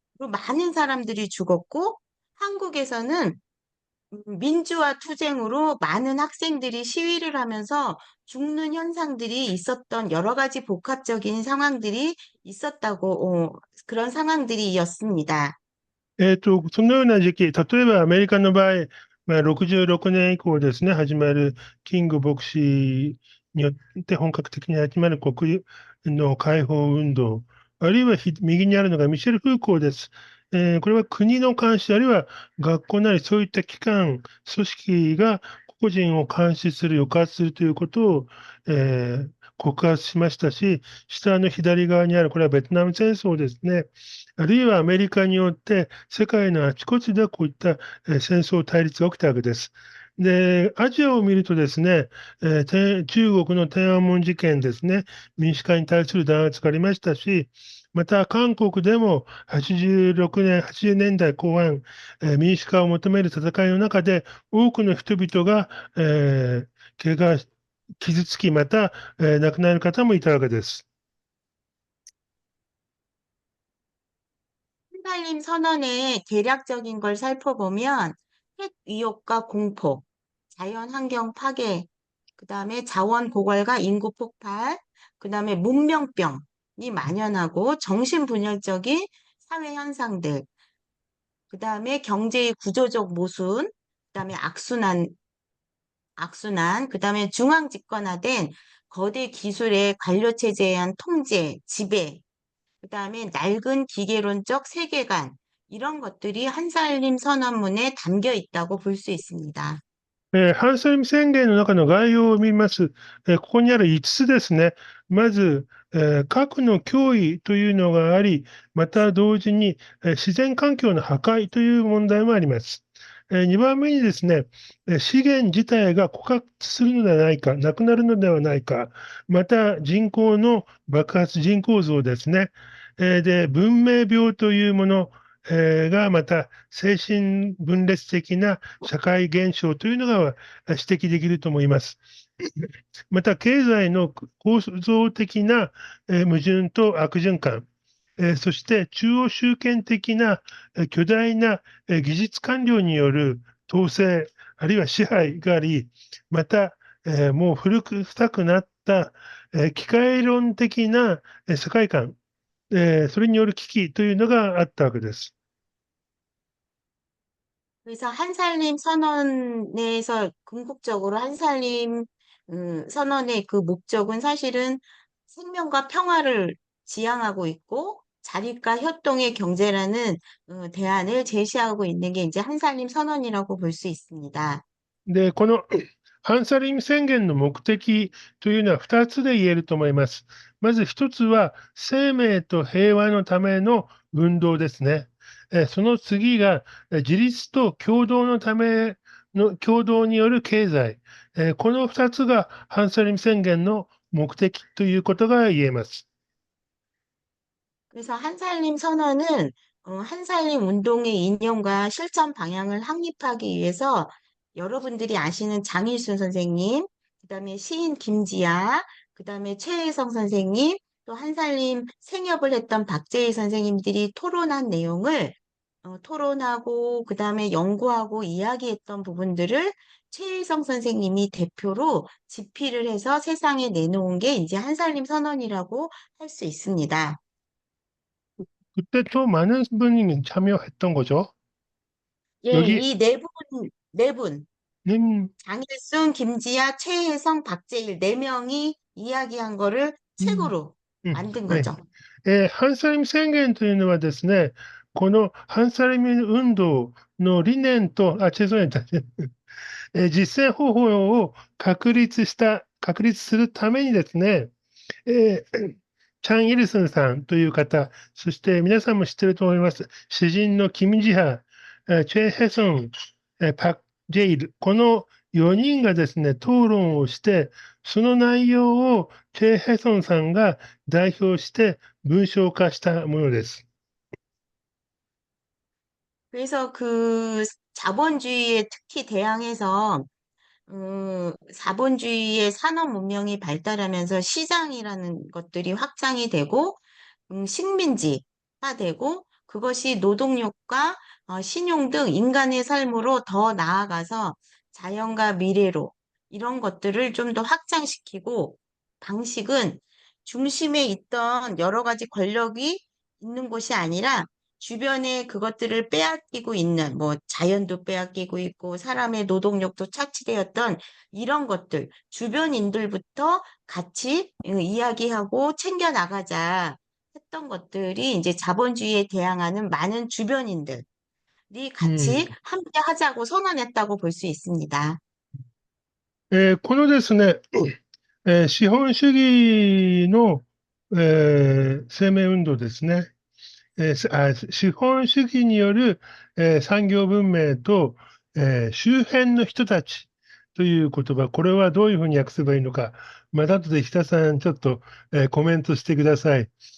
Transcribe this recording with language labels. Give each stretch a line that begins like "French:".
Korean: 많은 사람들이 죽었고, 한국에서는 민주화 투쟁으로 많은 학생들이 시위를 하면서 죽는 현상들이 있었던 여러 가지 복합적인 상황들이 있었다고, 그런 상황들이었습니다.
Japanese: そのような時期、例えばアメリカの場合、66年以降ですね、始まるキング牧師によって本格的に始まる国の解放運動、あるいは右にあるのがミシェル・フーコーです。これは国の監視、あるいは学校なりそういった機関、組織が個人を監視する、抑圧するということを、告発しましたし、下の左側にある、これはベトナム戦争ですね。あるいはアメリカによって世界のあちこちでこういった戦争対立が起きたわけです。で、アジアを見るとですね、中国の天安門事件ですね、民主化に対する弾圧がありましたし、また、韓国でも86年、80年代後半、民主化を求める戦いの中で、多くの人々が、怪我、傷つき、また、亡くなる方もいたわけです。
Korean: 한살림 선언의 대략적인 걸 살펴보면 핵 위협과 공포, 자연 환경 파괴, 그다음에 자원 고갈과 인구 폭발, 그다음에 문명병이 만연하고 정신분열적인 사회 현상들, 그다음에 경제의 구조적 모순, 그다음에 악순환, 그다음에 중앙 집권화된 거대 기술의 관료 체제에 의한 통제, 지배, 그다음에 낡은 기계론적 세계관, 이런 것들이 한살림 선언문에 담겨 있다고 볼 수 있습니다.
Japanese: 反戦宣言の中の概要を見ます。ここにある5つですね。まず、核の脅威というのがあり、また同時に、自然環境の破壊という問題もあります。 2番目にですね、資源自体が枯渇するのではないか、なくなるのではないか、また人口の爆発、人口増ですね。で、文明病というもの、がまた精神分裂的な社会現象というのが指摘できると思います。また、経済の構造的な矛盾と悪循環、そして中央集権的な巨大な技術官僚による統制、あるいは支配があり、また、もう古くさくなった機械論的な世界観、それによる危機というのがあったわけです。
Korean: 그래서 한살림 선언에서 궁극적으로 한살림 선언의 그 목적은 사실은 생명과 평화를 지향하고 있고 자립과 협동의 경제라는 대안을 제시하고 있는 게 이제 한살림 선언이라고 볼 수 있습니다.
Japanese: で、このハンサリン宣言の目的というのは2つで言えると思います。まず1つは、生命と平和のための運動ですね。その次が、自立と共同のための共同による経済。この2つがハンサリン宣言の目的ということが言えます。
Korean: 그래서 한살림 선언은 한살림 운동의 이념과 실천 방향을 확립하기 위해서 여러분들이 아시는 장일순 선생님, 그다음에 시인 김지아, 그다음에 최혜성 선생님, 또 한살림 생협을 했던 박재희 선생님들이 토론한 내용을 토론하고 그다음에 연구하고 이야기했던 부분들을 최혜성 선생님이 대표로 집필을 해서 세상에 내놓은 게 이제 한살림 선언이라고 할 수 있습니다. 그때 또 많은 분이 참여했던 거죠. 예, 여기, 이 네 분, 음, 장일순, 김지아, 최혜성, 박재일 네 명이 이야기한 거를 うん、 책으로 うん、 만든 はい。 거죠.
Japanese: ハンサリム宣言というのはですね、このハンサリム運動の理念と、違う、実践方法を確立するためにですね、チャン・イルスンさんという方、そして皆さんも知ってると思います。詩人のキム・ジハ、チェ・ヘソン、パク・ジェイル、この4人がですね、討論をして、その内容をチェ・ヘソンさんが代表して文章化したものです。
Korean: 그래서 그 자본주의에 특히 대항해서 자본주의의 산업 문명이 발달하면서 시장이라는 것들이 확장이 되고 식민지화 되고 그것이 노동력과 신용 등 인간의 삶으로 더 나아가서 자연과 미래로 이런 것들을 좀 더 확장시키고 방식은 중심에 있던 여러 가지 권력이 있는 곳이 아니라 주변에 그것들을 빼앗기고 있는 뭐 자연도 빼앗기고 있고 사람의 노동력도 착취되었던 이런 것들 주변인들부터 같이 이야기하고 챙겨 나가자 했던 것들이 이제 자본주의에 대항하는 많은 주변인들이 うん。 같이 함께 하자고 선언했다고 볼 수 있습니다.
Japanese: このですね、資本主義の、生命運動ですね。資本主義による、産業文明と、周辺の人たちという言葉、これはどういうふうに訳せばいいのか、また後で日田さん、ちょっと、コメントしてください。